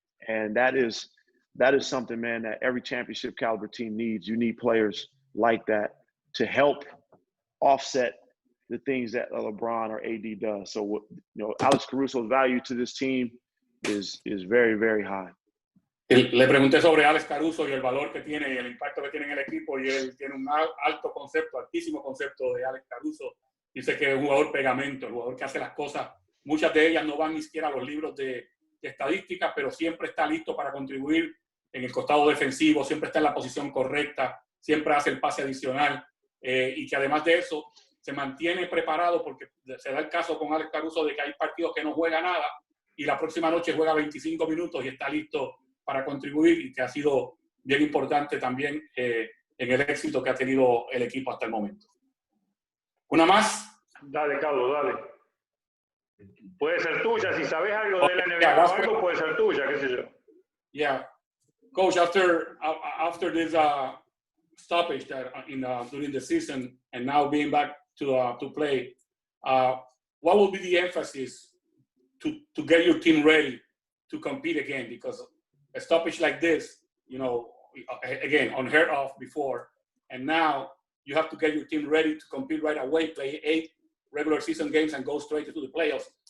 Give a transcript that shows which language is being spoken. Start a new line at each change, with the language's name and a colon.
English: And that is something, man, that every championship caliber team needs. You need players like that to help offset the things that LeBron or AD does. So, Alex Caruso's value to this team is very, very high.
Spanish: Le pregunté sobre Alex Caruso y el valor que tiene y el impacto que tiene en el equipo, y él tiene un alto concepto, altísimo concepto de Alex Caruso. Dice que es un jugador pegamento, el jugador que hace las cosas, muchas de ellas no van ni siquiera a los libros de estadísticas, pero siempre está listo para contribuir en el costado defensivo, siempre está en la posición correcta, siempre hace el pase adicional, y que además de eso se mantiene preparado, porque se da el caso con Alex Caruso de que hay partidos que no juega nada y la próxima noche juega 25 minutos y está listo para contribuir, y que ha sido bien importante también en el éxito que ha tenido el equipo hasta el momento. ¿Una más? Dale, Carlos, dale. Puede ser tuya, si sabes algo de la NBA o algo, puede ser tuya, qué sé yo.
English: Yeah. Coach, after this stoppage that during the season and now being back to play, what will be the emphasis to get your team ready to compete again? Because a stoppage like this, again, unheard of before, and now you have to get your team ready to compete right away, play 8 regular season games and go straight into the playoffs.